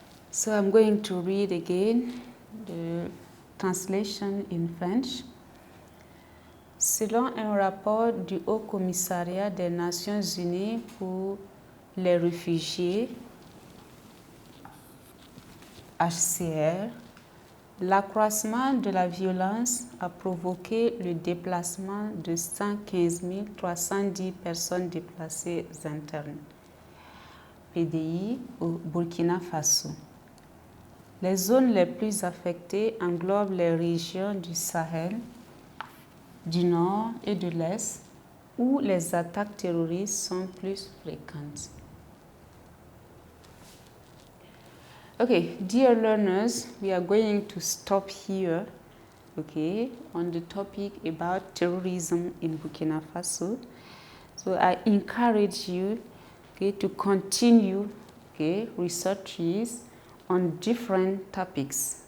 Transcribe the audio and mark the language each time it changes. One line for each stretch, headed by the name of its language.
English: So I'm going to read again the translation in French.
French: Selon un rapport du Haut Commissariat des Nations Unies pour les réfugiés, HCR, l'accroissement de la violence a provoqué le déplacement de 115 310 personnes déplacées internes, PDI, au Burkina Faso. Les zones les plus affectées englobent les régions du Sahel, du Nord et de l'Est, où les attaques terroristes sont plus fréquentes.
English: Okay, dear learners, we are going to stop here, okay, on the topic about terrorism in Burkina Faso. So I encourage you, okay, to continue, okay, researches on different topics.